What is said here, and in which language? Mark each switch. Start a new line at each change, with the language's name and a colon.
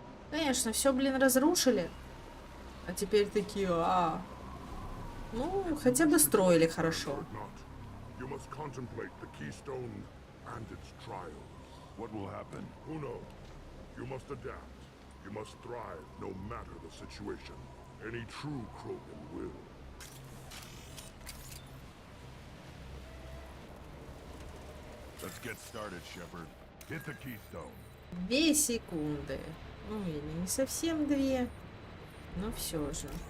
Russian: Конечно, все, блин, разрушили. А теперь такие, ну, хотя бы строили хорошо.
English: You must contemplate the keystone and its trials. What will happen? Who knows? You must adapt. You must thrive no matter the situation. Any true Krogan will. Let's get started, Shepard. Hit the keystone.
Russian: 2 секунды. Ну, или не совсем 2, но все же.